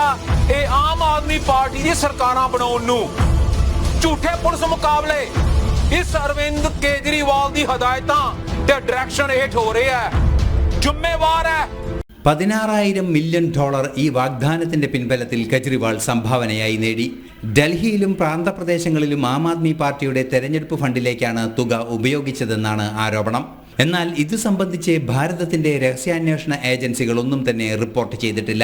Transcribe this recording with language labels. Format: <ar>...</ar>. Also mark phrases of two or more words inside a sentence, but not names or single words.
<pa>ਇਹ ਆਮ ਆਦਮੀ ਪਾਰਟੀ ਦੀ ਸਰਕਾਰਾਂ ਬਣਾਉਣ ਨੂੰ ਝੂਠੇ ਪੁਲਿਸ ਮੁਕਾਬਲੇ ਇਸ ਅਰਵਿੰਦ ਕੇਜਰੀਵਾਲ ਦੀ ਹਦਾਇਤਾਂ ਤੇ ਡਾਇਰੈਕਸ਼ਨ ਹੇਠ ਹੋ ਰਿਹਾ ਹੈ। ਜ਼ਿੰਮੇਵਾਰ ਹੈ</pa> <ml>$16,000 മില്യൺ ഈ വാഗ്ദാനത്തിന്റെ പിൻബലത്തിൽ കെജ്രിവാൾ സംഭാവനയായി നേടി. ഡൽഹിയിലും പ്രാന്തപ്രദേശങ്ങളിലും ആം ആദ്മി പാർട്ടിയുടെ തെരഞ്ഞെടുപ്പ് ഫണ്ടിലേക്കാണ് തുക ഉപയോഗിച്ചതെന്നാണ് ആരോപണം. എന്നാൽ ഇത് സംബന്ധിച്ച് ഭാരതത്തിന്റെ രഹസ്യാന്വേഷണ ഏജൻസികളൊന്നും തന്നെ റിപ്പോർട്ട് ചെയ്തിട്ടില്ല.</ml>